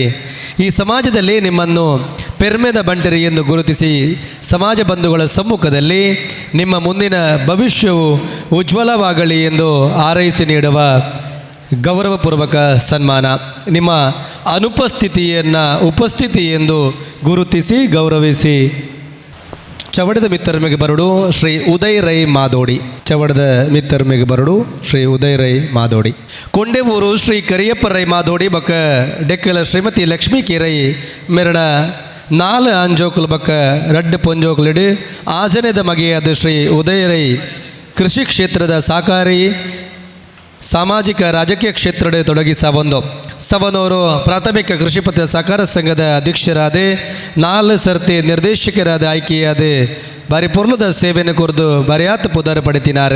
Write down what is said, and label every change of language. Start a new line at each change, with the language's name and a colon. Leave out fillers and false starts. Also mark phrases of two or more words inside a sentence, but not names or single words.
Kannada: ಈ ಸಮಾಜದಲ್ಲಿ ನಿಮ್ಮನ್ನು
Tulu: ಪೆರ್ಮೆದ ಬಂಟರಿ
Kannada: ಎಂದು ಗುರುತಿಸಿ ಸಮಾಜ ಬಂಧುಗಳ ಸಮ್ಮುಖದಲ್ಲಿ ನಿಮ್ಮ ಮುಂದಿನ ಭವಿಷ್ಯವು ಉಜ್ವಲವಾಗಲಿ ಎಂದು ಹಾರೈಸಿ ನೀಡುವ ಗೌರವಪೂರ್ವಕ ಸನ್ಮಾನ. ನಿಮ್ಮ ಅನುಪಸ್ಥಿತಿಯನ್ನು ಉಪಸ್ಥಿತಿ ಎಂದು ಗುರುತಿಸಿ ಗೌರವಿಸಿ
Tulu: ಚವಡದ ಮಿತ್ತರ್ಮೆಗೆ ಬರಡು
Kannada: ಶ್ರೀ ಉದಯ್ ರೈ ಮಾದೋಡಿ.
Tulu: ಚವಡದ ಮಿತ್ತರ್ಮೆಗೆ ಬರಡು ಶ್ರೀ ಉದಯ್ ರೈ ಮಾದೋಡಿ. ಕೊಂಡೆಬೂರು ಶ್ರೀ ಕರಿಯಪ್ಪ ರೈ ಮಾದೋಡಿ ಬಕ್ಕ ಡೆಕ್ಕಲ ಶ್ರೀಮತಿ ಲಕ್ಷ್ಮೀ ಕಿರೈ ಮೆರಣ 4 ಅಂಜೋಕುಲು ಬಕ್ಕ ರಡ್ಡು ಪೊಂಜೋಕುಲಿಡು ಆಜನೆದ ಮಗೆಯಾದ ಶ್ರೀ ಉದಯ್ ರೈ ಕೃಷಿ ಕ್ಷೇತ್ರದ ಸಹಕಾರಿ ಸಾಮಾಜಿಕ ರಾಜಕೀಯ ಕ್ಷೇತ್ರದ ತೊಡಗಿ ಸವನೂರು ಪ್ರಾಥಮಿಕ ಕೃಷಿ ಪತ್ತಿನ ಸಹಕಾರ ಸಂಘದ ಅಧ್ಯಕ್ಷರಾದ 4 ಸರ್ತಿ ನಿರ್ದೇಶಕರಾದ ಆಯ್ಕೆಯಾದ ಬಾರಿ ಪೊರ್ಲದ ಸೇವೆಯನ್ನು ಕುರಿತು ಬರೆಯಾತ ಪುದರ್ ಪಡಿತಿನಾರೆ.